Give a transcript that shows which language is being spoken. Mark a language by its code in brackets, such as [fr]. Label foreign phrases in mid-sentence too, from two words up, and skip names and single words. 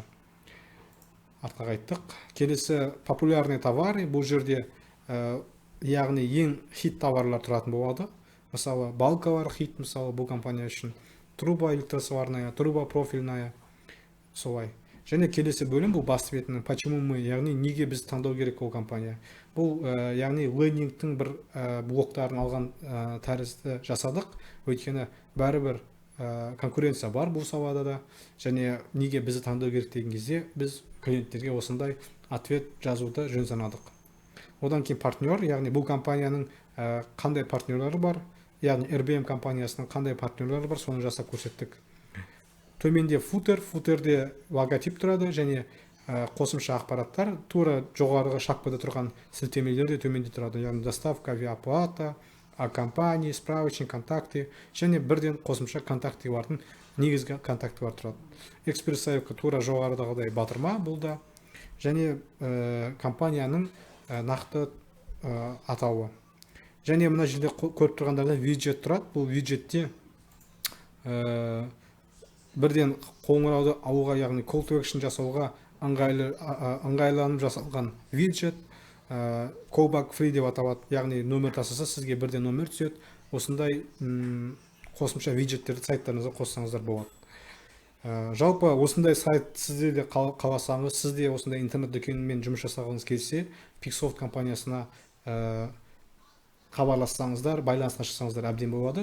[kk] Артқа қайттық. Келесі [ru] популярный товары. [kk] Бұл жерде яғни ең хит товарлар тұратын болады. Мысалы балкалар хит, мысалы бұл компания үшін. [ru] Труба электросварная, труба профильная, [kk] солай. Және келесі бөлім бұл басты бетінің [ru] почему мы, [kk] яғни неге біз таңдау керек ол компания. Бұл яғни лендингтің бір блоктарын алған тәрізді жасадық. Өйткені бәрібір конкуренция бар бұл салада да, және неге бізді таңдау керек деген кезде біз клиенттерге осындай ответ жазуды жөн санадық. Одан кейін партнер, яғни бұл компанияның қандай партнерлары бар, яғни RBM компаниясының қандай партнерлары бар, соны жасап көрсеттік. Төменде футерде логотип тұрады, және қосымша ақпараттар тура жоғарғы шапкада тұрған сілтемелер де төменде тұрады, яғни [ru] доставка, авиаоплата, о компании, справочник, контакты, [kk] және бірден қосымша контактылардың негізгі контактылар тұрады. Экспресс-заявка тура жоғарыдағыдай батырма бұл да, және компанияның нақты атауы. Және мына жерде көріп тұрғандарда виджет тұрады. Бұл виджетте бірден қоңырауды алуға, яғни [en] call to action [kk] жасауға ыңғайланып жасалған виджет, [en] callback free [kk] деп аталады, яғни нөмір тасыса сізге бірден нөмір түседі. Осындай қосымша виджеттерді сайттарыңызға қоссаңыздар болады. Жалпы осындай сайт сізде де қаласаңыз, сізде осындай интернет дүкенімен жұмыс жасағыңыз келсе, Pixsoft компаниясына хабарлассаңыздар, байланысқа шықсаңыздар әбден болады.